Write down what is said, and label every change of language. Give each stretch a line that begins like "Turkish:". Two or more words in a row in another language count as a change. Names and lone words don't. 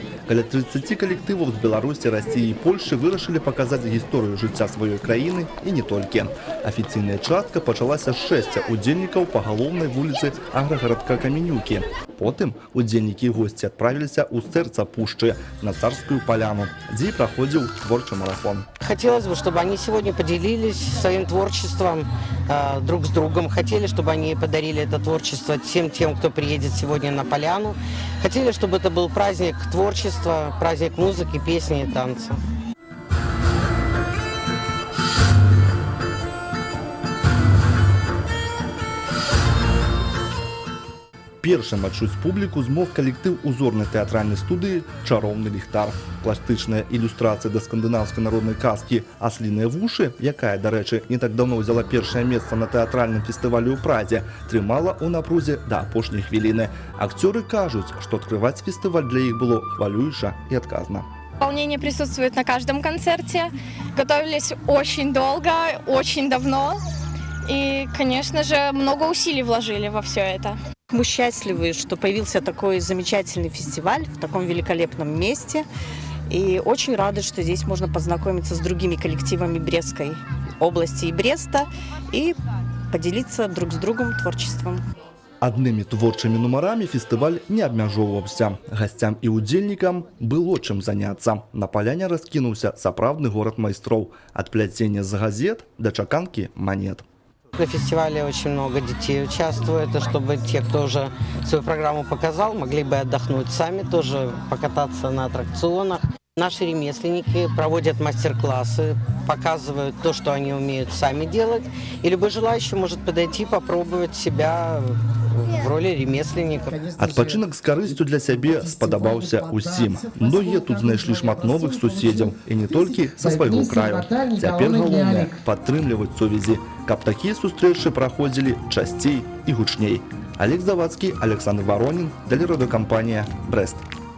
Belarusian: Каля 30 калектываў з Беларусі, Расіі і Польшчы вырашылі паказаць гісторыю жыцця сваёй краіны і не толькі. Афіцыйная частка пачалася з 6 удзельнікаў па галоўнай вуліцы аграгарадка Каменюкі. Потым удзельнікі і госці адправіліся ў сэрца пушчы на Царскую поляну, дзе і праходзіў творчы марафон.
Russian: Хотелось бы, чтобы они сегодня поделились своим творчеством друг с другом. Хотели, чтобы они подарили это творчество всем тем, кто приедет сегодня на поляну. Хотели, чтобы это был праздник творчества, праздник музыки, песни и танца.
Belarusian: Першым адчуць публіку змог калектыў узорнай тэатральнай студыі «Чароўны ліхтар». Пластычная ілюстрацыя да скандынаўскай народнай казкі «Асліныя вушы», якая, дарэчы, не так даўно взяла першае месца на тэатральным фестывалі ў Празе, трымала ў напрузе да апошняй хвіліны. Акцёры кажуць, што адкрываць фестываль для іх было хвалююча і адказна.
Russian: Волнение присутствует на каждом концерте. Готовились очень долго, очень давно. И, конечно же, много усилий вложили во все это. Мы счастливы, что появился такой замечательный фестиваль в таком великолепном месте. И очень рады, что здесь можно познакомиться с другими коллективами Брестской области и Бреста и поделиться друг с другом творчеством.
Belarusian: Аднымі творчымі нумарамі фестываль не абмяжоўваўся. Гасцям і удзельнікам было чым заняцца. На паляне раскінуўся сапраўдны горад майстроў. Ад пляцення з газет да чаканкі манет.
Russian: На фестивале очень много детей участвует, и чтобы те, кто уже свою программу показал, могли бы отдохнуть сами, тоже покататься на аттракционах. Наши ремесленники проводят мастер-классы, показывают то, что они умеют сами делать. И любой желающий может подойти, попробовать себя в роли ремесленника.
Belarusian: Адпачынак з карысцю для сябе спадабаўся ўсім. Многія тут знайшлі шмат новых суседзяў, і не толькі са свайго краю. Цяпер галоўнае падтрымліваць сувязі, каб такія сустрэчы праходзілі часцей і гучней.
Russian: Олег Завадскі, Александр Воронин, Радиокомпания «Брест».